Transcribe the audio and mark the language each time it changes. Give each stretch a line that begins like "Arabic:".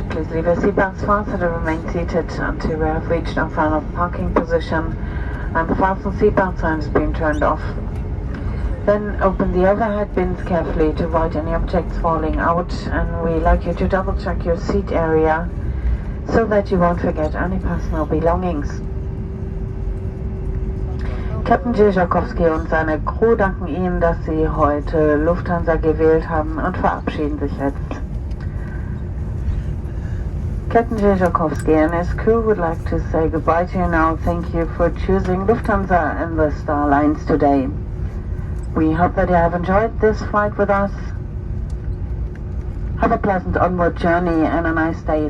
English: Please leave your seatbelts fastened and remain seated until we have reached our final parking position and the fasten seatbelt sign has been turned off. Then open the overhead bins carefully to avoid any objects falling out, and we like you to double check your seat area so that you won't forget any personal belongings.
German: Captain Jeżakowski und seine Crew danken Ihnen, dass Sie heute Lufthansa gewählt haben und verabschieden sich jetzt.
English: Captain Jeżakowski and his crew would like to say goodbye to you now. Thank you for choosing Lufthansa and the Star Lines today. We hope that you have enjoyed this flight with us. Have a pleasant onward journey and a nice day.